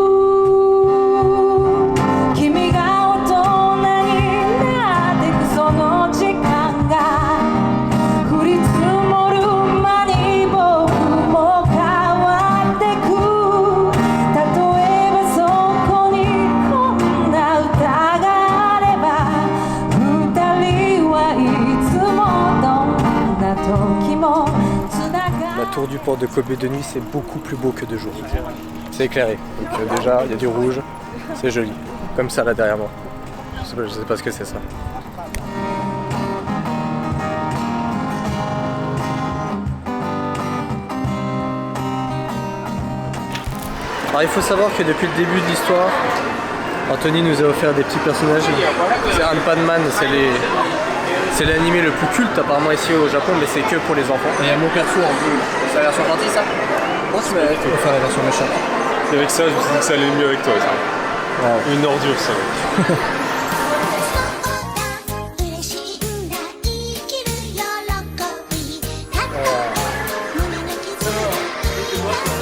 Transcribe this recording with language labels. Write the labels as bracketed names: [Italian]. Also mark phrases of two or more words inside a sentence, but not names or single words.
[Japanese] 君が大人になってくその時間が降り積もる間に僕も変わってく例えばそこにこんな歌があれば二人はいつもどんな時もつながる [French] La tour du port de Kobe de nuit, c'est beaucoup plus beau que de jour. C'est éclairé. Donc déjà, il y a du rouge, c'est joli. Comme ça là derrière moi. Je sais pas ce que c'est ça. Alors il faut savoir que depuis le début de l'histoire, Anthony nous a offert des petits personnages. C'est Ant-Man, c'est l'animé le plus culte apparemment ici au Japon, mais c'est que pour les enfants. Et il y a mon perso en bleu. C'est la version gentille ça? On va faire la version méchante. C'est avec ça, je me suis dit que ça allait mieux avec toi. Ça. Ouais. Une ordure ça. [Japanese] 嬉しいんだ生きる喜びたった胸の傷痛んでも